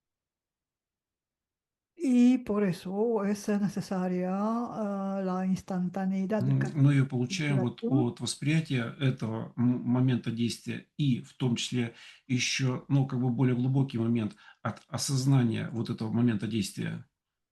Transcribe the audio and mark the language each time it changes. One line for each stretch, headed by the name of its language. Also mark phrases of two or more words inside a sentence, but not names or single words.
Spanish: Y por eso es necesaria la instantaneidad
Russian: мы ее получаем
Spanish: de la
Russian: вот
Spanish: acción.
Russian: от восприятия этого момента действия и в том числе еще, ну, как бы более глубокий момент от осознания вот этого момента действия.